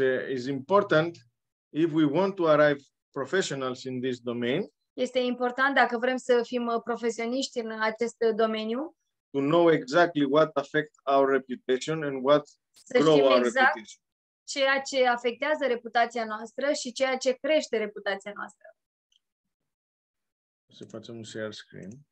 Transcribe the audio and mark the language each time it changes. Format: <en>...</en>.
<en>Is important if we want to arrive professionals in this domain.</en> <ro>Este important dacă vrem să fim profesioniști în acest domeniu.</ro> <en>To know exactly what affects our reputation and what grow our reputation.</en> <ro>Ceea ce afectează reputația noastră și ceea ce crește reputația noastră. Să facem un share screen.</ro>